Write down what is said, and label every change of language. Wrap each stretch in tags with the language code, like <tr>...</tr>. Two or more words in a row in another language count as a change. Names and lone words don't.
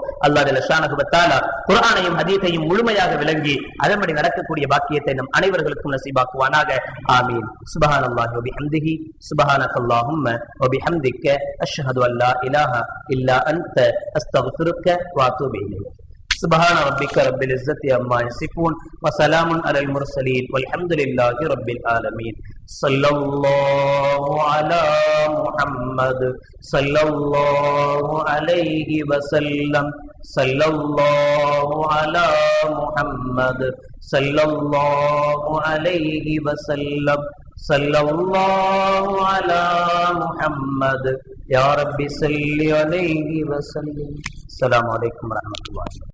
<ta>அல்லாஹ்</ta> <ar>جل شأنه و تعالى</ar> <ta>குர்ஆனையும் ஹதீஸையும் முழுமையாக விளங்கி அதன்படி நடக்கக்கூடிய பாக்கியத்தை நம் அனைவர்களுக்கும் நசீபாக்குவானாக. ஆமீன்.</ta> <ar>سبحان الله و بحمده سبحانك اللهم و بحمدك أشهد أن لا إله إلا أنت أستغفرك و أتوب إليك. سبحان ربك رب العزة عما يصفون وسلام على المرسلين والحمد لله رب العالمين. صلى الله على محمد صلى الله عليه وسلم صلى الله على محمد صلى الله عليه وسلم صلى الله على محمد يا رب صل عليه وسلم. السلام عليكم ورحمة الله.</ar>